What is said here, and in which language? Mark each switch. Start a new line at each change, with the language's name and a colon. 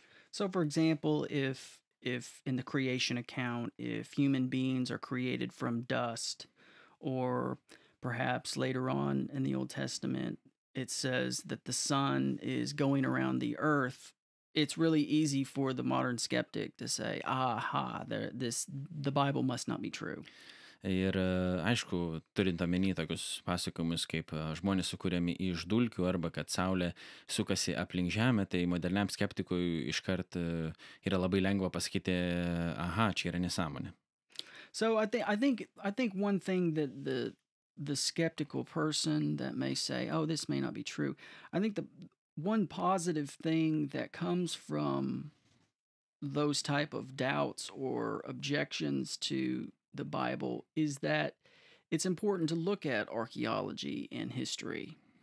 English: So for example, if in the creation account, if human beings are created from dust, or perhaps later on in the Old Testament, it says that the sun is going around the earth, it's really easy for the modern skeptic to say, the Bible must not be true.
Lithuanian: Ir aišku, turint omeny tokius pasakojimus, kaip žmonės sukūrėmi iš dulkių arba kad saulė sukasi aplink žemę, tai moderniam skeptikui iškart yra labai lengva pasakyti, čia yra nesąmonė.
English: So I think one thing that the skeptical person that may say, this may not be true, I think the one positive thing that comes from those type of doubts or objections to the Bible is that it's important to look at archaeology and history.